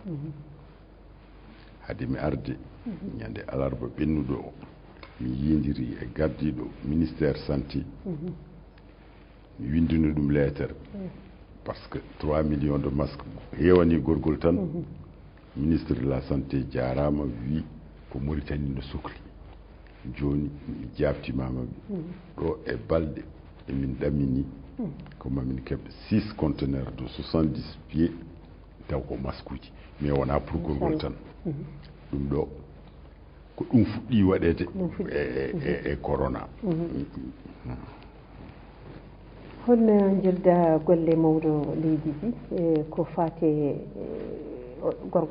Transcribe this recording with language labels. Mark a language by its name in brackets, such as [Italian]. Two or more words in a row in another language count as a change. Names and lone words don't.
[Fula] hade mi arde ñande alarba ɓennuɗo o mi yidiri e gardiɗo [French] ministère santé [Fula] mi windino ɗum lettere [French] par ce que 3 millions de masques [Fula] hewani gorgol tan [French] ministre de la santé [Fula] jarama wi ko Mauritanie no sohli joni mi jaftimama ɗo e balɗe emin ɗamini ko mamin keɓe [French] 6 conteneurs de 70 pieds [Fula] taw ko masque uji mais wona pour gorgol tan ɗum ɗo ko ɗum fuɗɗi waɗede e corona. holno jilda golle mawɗo leydi ndi ko fate gorgol?